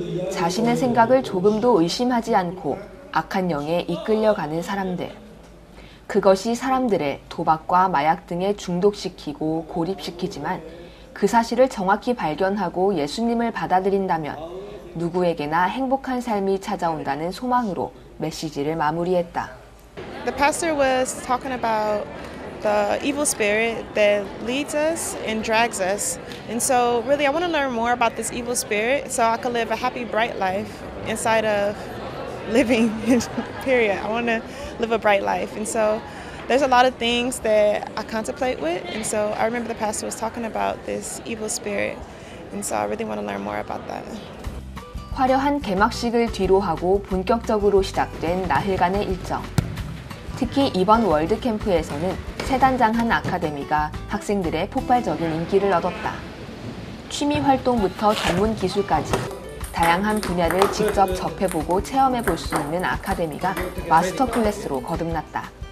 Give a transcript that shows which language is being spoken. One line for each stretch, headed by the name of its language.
Korean: 자신의 생각을 조금도 의심하지 않고 악한 영에 이끌려가는 사람들. 그것이 사람들을 도박과 마약 등에 중독시키고 고립시키지만 그 사실을 정확히 발견하고 예수님을 받아들인다면 누구에게나 행복한 삶이 찾아온다는 소망으로 메시지를 마무리했다.
English: The pastor was talking about the evil spirit that leads us and drags us. And so really I want to learn more about this evil spirit so I can live a happy, bright life inside of living, period. I want to live a bright life. And so there's a lot of things that I contemplate with. And so I remember the pastor was talking about this evil spirit. And so I really want to learn more about that.
Korean: 화려한 개막식을 뒤로하고 본격적으로 시작된 나흘간의 일정. 특히 이번 월드캠프에서는 세단장한 아카데미가 학생들의 폭발적인 인기를 얻었다. 취미 활동부터 전문 기술까지 다양한 분야를 직접 접해보고 체험해볼 수 있는 아카데미가 마스터 클래스로 거듭났다.